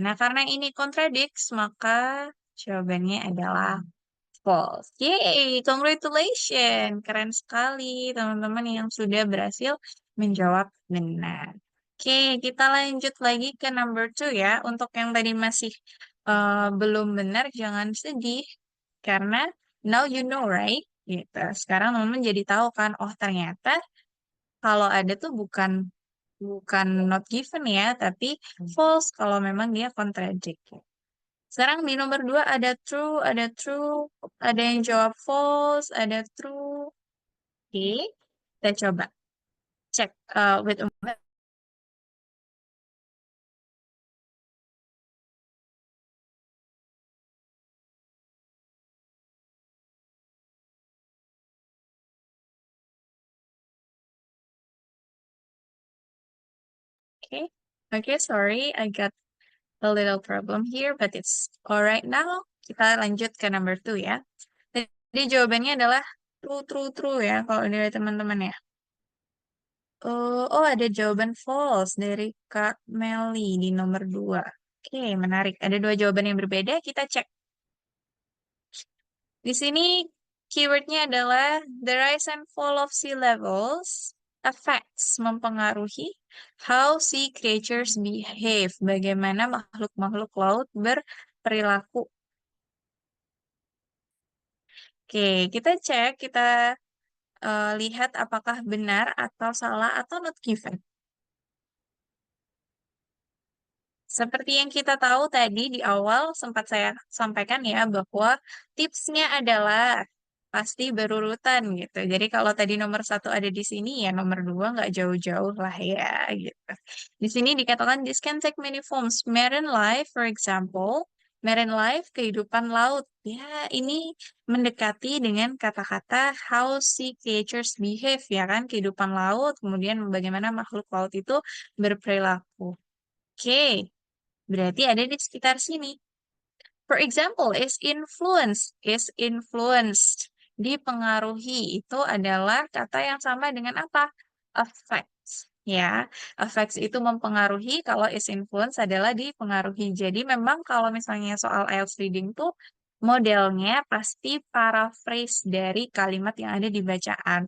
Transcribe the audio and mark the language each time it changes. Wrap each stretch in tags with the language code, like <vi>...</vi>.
<id>Nah, karena ini contradicts, maka jawabannya adalah false. Yay, congratulations. Keren sekali teman-teman yang sudah berhasil menjawab benar. Oke, kita lanjut lagi ke number 2 ya. Untuk yang tadi masih belum benar, jangan sedih. Karena</id> <en>now you know, right?</en> <id>Gitu. Sekarang teman-teman jadi tahu kan, oh ternyata kalau ada tuh bukan bukan not given ya, tapi false kalau memang dia contradict. Sekarang di nomor 2 ada true, ada yang jawab false, ada true. Oke, kita coba cek</id> <en>with a moment. Okay, okay, sorry, I got a little problem here, but it's alright now.</en> <id>Kita lanjut ke number 2 ya. Jadi jawabannya adalah true, true, true ya, kalau dari teman-teman ya. Oh, ada jawaban false dari Kak Meli di nomor 2. Oke, menarik. Ada 2 jawaban yang berbeda, kita cek. Di sini keywordnya adalah</id> <en>the rise and fall of sea levels affects,</en> <id>mempengaruhi</id> <en>how sea creatures behave,</en> <id>bagaimana makhluk-makhluk laut berperilaku. Oke, kita cek, kita lihat apakah benar atau salah atau not given. Seperti yang kita tahu tadi di awal sempat saya sampaikan ya bahwa tipsnya adalah pasti berurutan gitu. Jadi kalau tadi nomor 1 ada di sini ya nomor 2 nggak jauh-jauh lah ya gitu. Di sini dikatakan</id> <en>this can take many forms. Marine life, for example, marine life</en> <id>kehidupan laut. Ya ini mendekati dengan kata-kata</id> <en>how sea creatures behave</en> <id>ya kan kehidupan laut. Kemudian bagaimana makhluk laut itu berperilaku. Oke. Berarti ada di sekitar sini.</id> <en>For example, is influenced.</en> <id>Dipengaruhi itu adalah kata yang sama dengan apa? Affects. Ya, affects itu mempengaruhi, kalau</id> <en>is influence</en> <id>adalah dipengaruhi. Jadi memang kalau misalnya soal IELTS reading tuh modelnya pasti paraphrase dari kalimat yang ada di bacaan.</id>